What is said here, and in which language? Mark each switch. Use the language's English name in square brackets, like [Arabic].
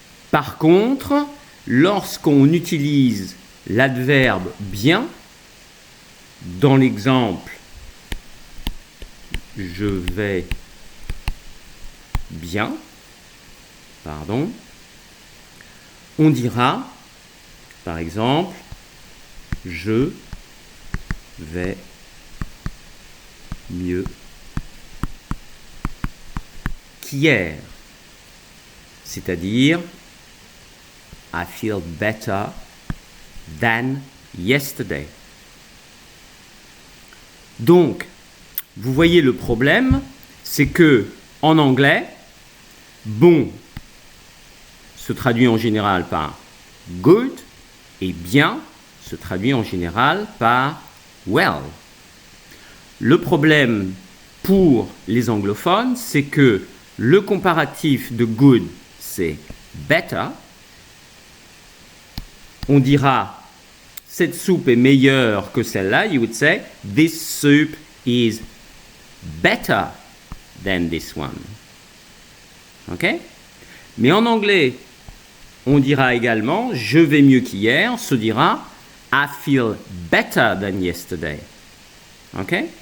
[French] Par contre, lorsqu'on utilise l'adverbe bien, dans l'exemple je vais bien, on dira, par exemple, je vais mieux qu'hier. C'est-à-dire, [English] I feel better than yesterday. [French] Donc, vous voyez le problème, c'est que en anglais, bon se traduit en général par good et bien se traduit en général par well. Le problème pour les anglophones, c'est que le comparatif de good, c'est better. On dira cette soupe est meilleure que celle-là. [English] You would say this soup is better than this one. Ok? [French] Mais en anglais, on dira également je vais mieux qu'hier, se dira [English] I feel better than yesterday. [French] Ok?